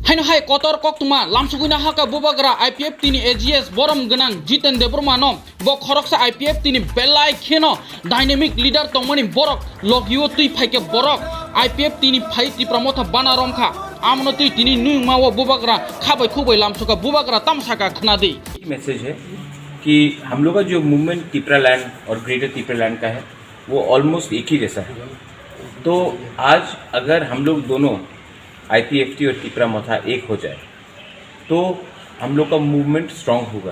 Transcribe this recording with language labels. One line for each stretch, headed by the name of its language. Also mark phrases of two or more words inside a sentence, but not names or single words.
Kok Borok: Haino hai kotor kok tuma lamsuguna haka bubagra IPF tini AGS borom genang Jiten Debrumano bo khoroksa IPF tini belai kheno
English: dynamic leader
Kok Borok: tongmani borok logyo tui phaike borok IPF tini phai ti pramotha bana romkha amno tui tini nu mawo bubagra khabai खुबै lamsuka bubagra tamsaka khnadi।
Hindi: मैसेज है कि हम लोग का जो मूवमेंट तिपरा लैंड और ग्रेटर तिपरा लैंड का है वो ऑलमोस्ट एक ही जैसा है। तो आज अगर हम लोग दोनों IPFT और तिपरा मोथा एक हो जाए तो हम लोग का
English: movement strong
Hindi: होगा।